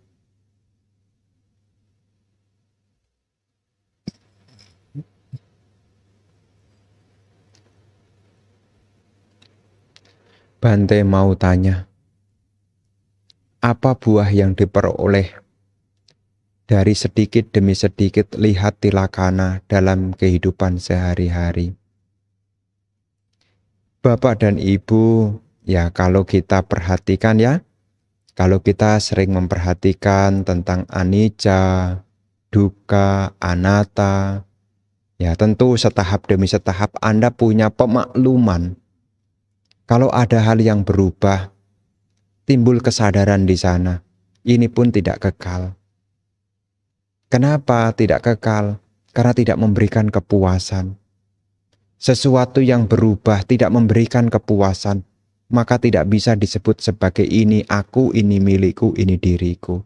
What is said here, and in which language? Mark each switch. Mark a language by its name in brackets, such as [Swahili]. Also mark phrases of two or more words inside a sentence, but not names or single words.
[Indonesian] Bante mau tanya, apa buah yang diperoleh dari sedikit demi sedikit lihat tilakana dalam kehidupan sehari-hari? Bapak dan Ibu, ya kalau kita perhatikan ya, kalau kita sering memperhatikan tentang [Pali] anicca, dukkha, anatta, [Indonesian] ya tentu setahap demi setahap Anda punya pemakluman. Kalau ada hal yang berubah, timbul kesadaran di sana. Ini pun tidak kekal. Kenapa tidak kekal? Karena tidak memberikan kepuasan. Sesuatu yang berubah tidak memberikan kepuasan, maka tidak bisa disebut sebagai ini aku, ini milikku, ini diriku.